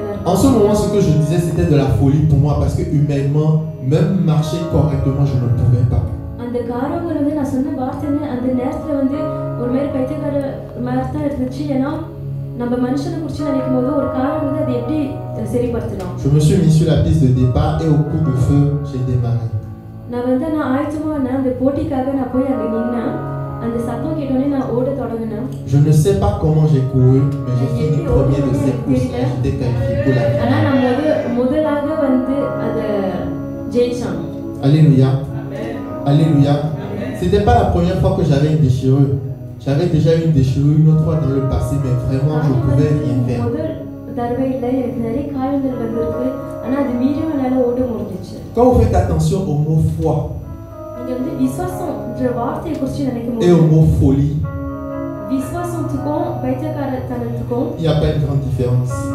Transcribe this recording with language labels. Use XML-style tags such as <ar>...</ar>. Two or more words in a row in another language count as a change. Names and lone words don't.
<fr>En ce moment, ce que je disais, c'était de la folie pour moi parce que humainement, même marcher correctement, je ne pouvais pas.</fr> <ta>அந்த காரியங்கள் வந்து நான் சொன்ன வார்த்தைங்க அந்த நேரத்துல வந்து ஒரு மாதிரி பைத்தியக்கார மாதிரி தான் இருந்துச்சு. ஏன்னா நம்ம மனுஷனை குறித்து நினைக்கும் போது ஒரு காரியம் வந்து அதை எப்படி சரிப்படுத்தலாம்.</ta> <fr>Je me suis mis sur la piste de départ et au coup de feu, j'ai démarré.</fr> <ta>நான் வந்து நான் ஆயத்தமா அந்த போட்டிக்காக நான் போய் அங்க நின்னேன். அந்த சத்தம் கேட்டோடனே நான் ஓட தொடங்கினேன்.</ta> <fr>Je ne sais pas comment j'ai couru, mais j'ai fini premier de cette course et j'étais qualifié pour la finale.</fr> <ta>ஆனா நான் முதலாக வந்து அதை ஜெயிச்சேன்.</ta> <fr>Alléluia. Alléluia. C'était pas la première fois que j'avais une déchirure. J'avais déjà eu une déchirure une autre fois dans le passé, mais vraiment je ne pouvais rien faire. Quand vous faites attention au mot foi et au mot folie, il n'y a pas une grande différence.</fr>